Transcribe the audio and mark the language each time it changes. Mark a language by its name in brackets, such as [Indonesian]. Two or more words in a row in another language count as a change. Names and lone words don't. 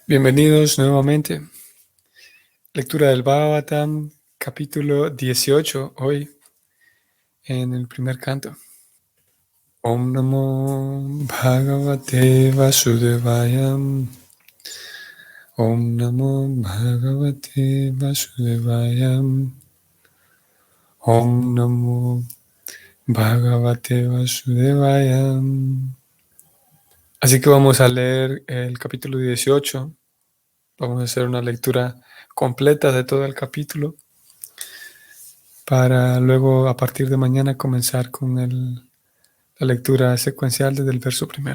[Spanish] Bienvenidos nuevamente. Lectura del Bhagavatam, capítulo 18, hoy en el primer canto. [Sanskrit] Om Namo Bhagavate Vasudevaya. Om Namo Bhagavate Vasudevaya. Om Namo Bhagavate Vasudevaya. [Spanish] Así que vamos a leer el capítulo 18. Vamos a hacer una lectura completa de todo el capítulo, para luego a partir de mañana comenzar con la lectura secuencial desde el verso primero.